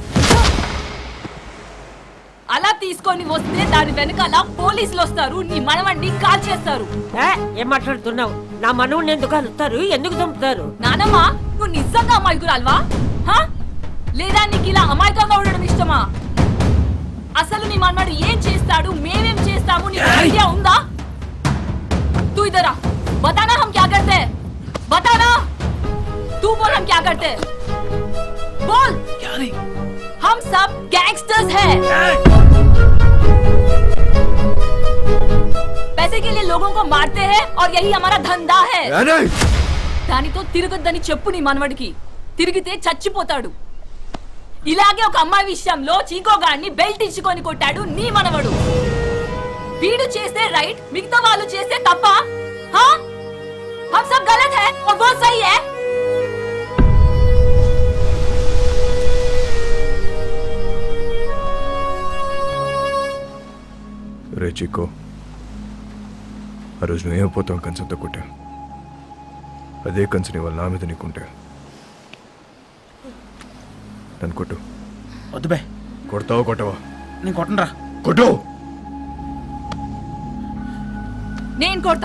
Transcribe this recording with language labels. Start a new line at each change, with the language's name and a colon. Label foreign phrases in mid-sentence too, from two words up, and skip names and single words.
Telugu: అలా తీసుకొని వస్తే దాని వెనకాల పోలీసులు వస్తారు, నీ మనవడిని కాల్ చేస్తారు. ఏం మాట్లాడుతున్నావు? నా మనవుని ఎందుకు అలుస్తారు? ఎందుకు చంపుతారు? నానమ్మ, నువ్వు నిజంగా అమాయకురాల్వా? లేదా నీకు ఇలా అమాయకంగా ఉండడం ఇష్టమా? అసలు నీ మనవడు ఏం చేస్తాడు, మేమేం చేస్తాము, నీకు ఐడియా ఉందా?
Hindi: तू इधर आ, बताना हम क्या करते हैं, बताना. तू बोल हम क्या करते हैं, बोल. क्या नहीं, हम सब गैंगस्टर्स हैं. पैसे के लिए लोगों को मारते हैं और यही हमारा धंधा है.
Telugu: దానితో తిరగొద్దని చెప్పు నీ మనవడికి. తిరిగితే చచ్చిపోతాడు. ఇలాగే ఒక అమ్మాయి విషయంలో చీకోగాడిని బెల్ట్ ఇచ్చుకొని కొట్టాడు నీ మనవడు. వీడు చేస్తే రైట్, మిగతా వాళ్ళు చేస్తే తప్ప?
Hindi: हम सब गलत है और वो सही है.
Telugu: రే చిక్కో, ఆ రోజు నువ్వేమైపోతావు కంచంతో కొట్టా. అదే కంచని వాళ్ళ నా మీద నీకుంటే నన్ను కొట్టు. వద్దు బే. కొడతావా కొట్టవా? నేను కొట్టనరా. కొట్టు. నేను కొడతా.